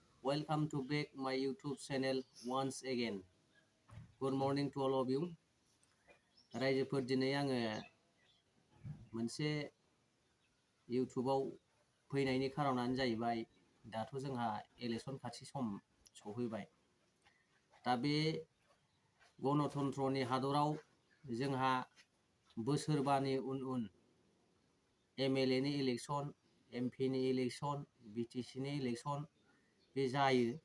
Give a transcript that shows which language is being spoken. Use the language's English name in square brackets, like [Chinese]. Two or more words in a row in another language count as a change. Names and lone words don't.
[English] Welcome to back my YouTube channel once again. Good morning to all of you. [Bodo] रायजोफोर दिनै आङो मोनसे YouTubeआव फैनायनि खारनानो जाहैबाय दाथ' जोंहा इलेक्सन खाथि सम सफैबाय। दा बे गणतन्त्रनि हादराव जोंहा बोसोरबानि उन MLA नि इलेक्सन, MP नि इलेक्सन, BTC नि इलेक्सन बे जायो।